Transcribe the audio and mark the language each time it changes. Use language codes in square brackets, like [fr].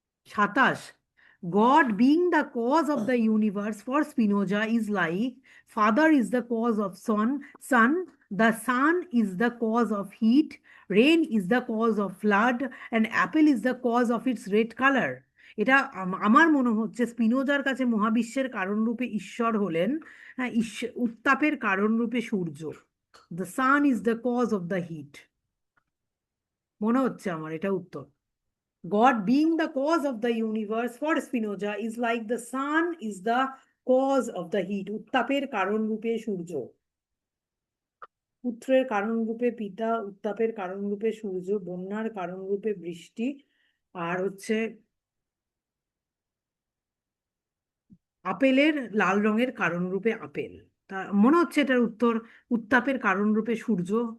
[en] 27, God being the cause of the universe for Spinoza is like Father is the cause of sun, the sun is the cause of heat, rain is the cause of flood, and apple is the cause of its red color. [bn] এটা আমার মনে হচ্ছে স্পিনোজার কাছে মহাবিশ্বের কারণরূপে ঈশ্বর হলেন, হ্যাঁ, উত্তাপের কারণরূপে সূর্য। [en] the sun is the cause of the heat, [bn] মনে হচ্ছে আমার এটা উত্তর। [en] God being the cause of the universe for Spinoza is like the sun is the cause of the heat. [bn] উত্তাপের কারণ রূপে সূর্য। পুত্রের কারণ রূপে পিতা, উত্তাপের কারণ রূপে সূর্য, বন্যার কারণ রূপে বৃষ্টি, আর হচ্ছে আপেলের লাল রঙের কারণ রূপে আপেল। তা মনে হচ্ছে এটার উত্তর উত্তাপের কারণ রূপে সূর্য।